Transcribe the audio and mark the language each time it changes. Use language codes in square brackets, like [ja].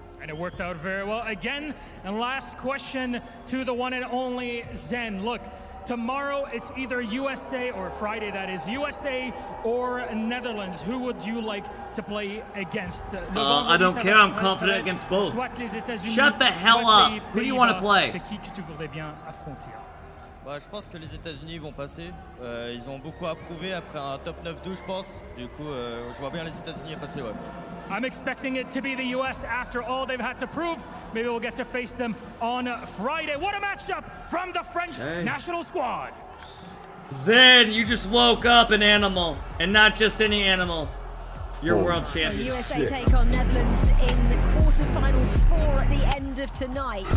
[en] And it worked out very well. Again, and last question to the one and only Zen. Look, Tomorrow, it's either USA, or Friday that is, USA or Netherlands. Who would you like to play against? I don't care, I'm confident against both. Shut the hell up. Who do you want to play? [fr] C'est qui que tu voudrais bien affronter? Bah, je pense que les États-Unis vont passer. Ils ont beaucoup à prouver après un top 9-2, je pense. Du coup, je vois bien les États-Unis passer, ouais. [en] I'm expecting it to be the US after all they've had to prove. Maybe we'll get to face them on Friday. What a matchup from the French national squad. Zen, you just woke up an animal, and not just any animal. You're world champion. USA take on Netherlands in the quarterfinals 4 at the end of tonight.